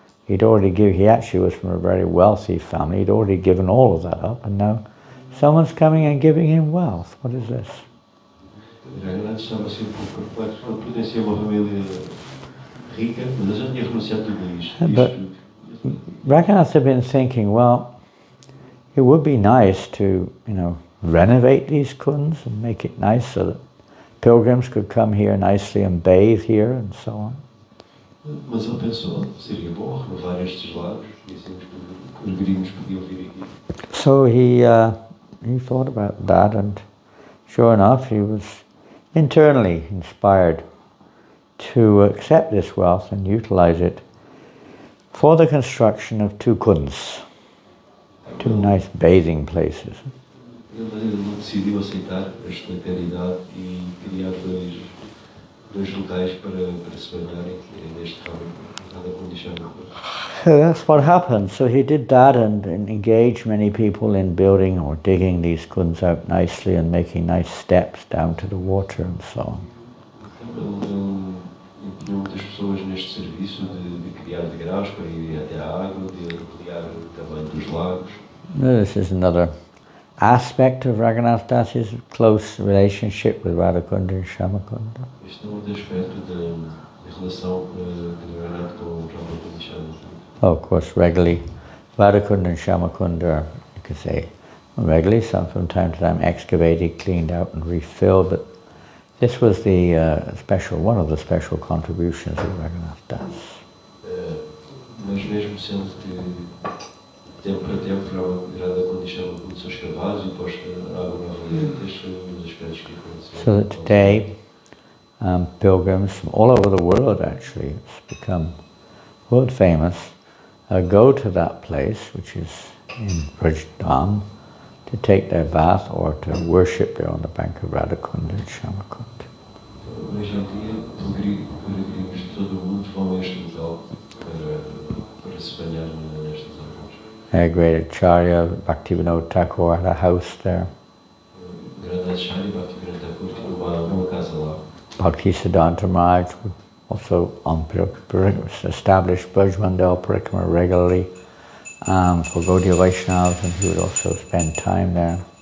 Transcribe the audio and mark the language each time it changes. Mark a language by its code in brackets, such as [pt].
[en] He actually was from a very wealthy family. He'd already given all of that up, and now someone's coming and giving him wealth. What is this? [pt] Raghunath estava assim um pouco perplexo. Ele pertencia a uma família rica, mas já tinha renunciado tudo isto. [en] But Raghunath had been thinking, well, it would be nice to, renovate these kunds and make it nice so that pilgrims could come here nicely and bathe here and so on. [pt] Mas ele pensou, seria bom renovar estes lagos e assim os peregrinos podiam vir aqui. [en] So he thought about that, and sure enough, he was internally inspired to accept this wealth and utilize it for the construction of two kunds, two nice bathing places. [pt] Ele decidiu aceitar esta caridade e criar dois locais para se banharem neste Radha Kunda. [en] So that's what happened. So he did that and engaged many people in building or digging these kunds out nicely and making nice steps down to the water and so on. [pt] Ele empenhou muitas pessoas neste serviço de criar degraus para ir até à água, de ampliar o tamanho dos lagos. [en] This is another aspect of Raghunath Das's close relationship with Radha Kunda and Shama Kunda. [pt] Este é outro aspecto da relação de Raghunath com Radha Kunda e Shama Kunda. [en] Oh, of course, regularly, Radha Kunda and Shama Kunda are, you could say, regularly, some from time to time excavated, cleaned out and refilled, but this was the one of the special contributions of Raghunath Das. [pt] Mas mesmo sendo que tempo para tempo, Radha Kunda e Shama Kunda são escavados e posta água novamente. Este foi um dos aspectos que aconteceu. [en] So that today, pilgrims from all over the world actually, it's become world famous, go to that place, which is in Rajasthan, to take their bath or to worship there on the bank of Radha Kunda and Shama Kunda. [pt] Hoje em dia, peregrinos de todo o mundo vão a este local para se banhar nestas águas. [en] Great Acharya Bhaktivinoda Thakur had a house there. [pt] Grande Acharya Bhaktivinoda Thakur tinha uma casa lá. [en] Bhaktisiddhanta Maharaj would also establish Brajmandal Parikrama regularly for Gaudiya Vaishnavas, and he would also spend time there.